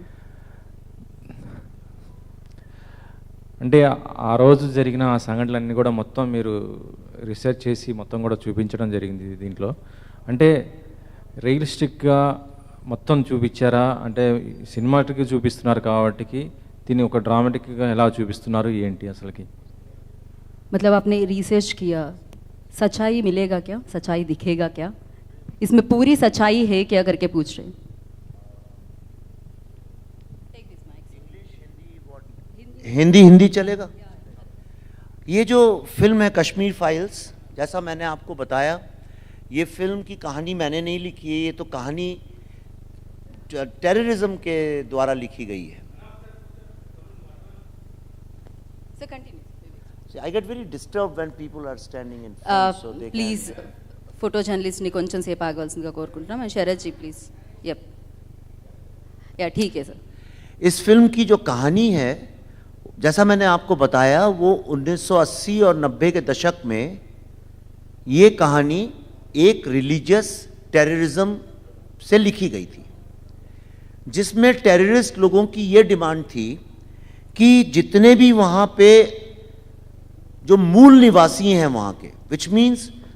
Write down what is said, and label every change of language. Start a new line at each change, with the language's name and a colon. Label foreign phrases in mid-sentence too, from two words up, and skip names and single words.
Telugu: అంటే ఆ రోజు జరిగిన ఆ సంఘటనలన్నీ కూడా మొత్తం మీరు రీసెర్చ్ చేసి మొత్తం కూడా చూపించడం జరిగింది దీంట్లో. అంటే రియలిస్టిక్గా మొత్తం చూపించారా? అంటే సినిమాటిక్గా చూపిస్తున్నారు కాబట్టి దీన్ని ఒక డ్రామాటిక్గా ఎలా చూపిస్తున్నారు ఏంటి అసలుకి?
Hindi: मतलब आपने रिसर्च किया, सच्चाई मिलेगा क्या, सच्चाई दिखेगा क्या, इसमें पूरी सच्चाई है क्या करके पूछ रहे हैं. हिंदी चलेगा. ये जो फिल्म है कश्मीर फाइल्स, जैसा मैंने आपको बताया, ये फिल्म की कहानी मैंने नहीं लिखी है. ये तो कहानी टेररिज्म के द्वारा लिखी गई है.
English: So continue. I get very disturbed when people are standing in front, so they
Telugu: ప్లీజ్ ఫోటో జర్నలిస్ట్ని కొంచెం సేపు ఆగవలసిందిగా కోరుకుంటున్నాం.
Hindi: శరత్ जी प्लीज. यप या ठीक है सर. इस फिल्म की जो कहानी है, जैसा मैंने आपको बताया, वो 1980 और 90 के दशक में ये कहानी एक
English: religious terrorism
Hindi: से लिखी गई थी, जिसमें टेररिस्ट लोगों की ये डिमांड थी कि जितने भी वहाँ पे जो मूल निवासी हैं वहाँ के,
English: which means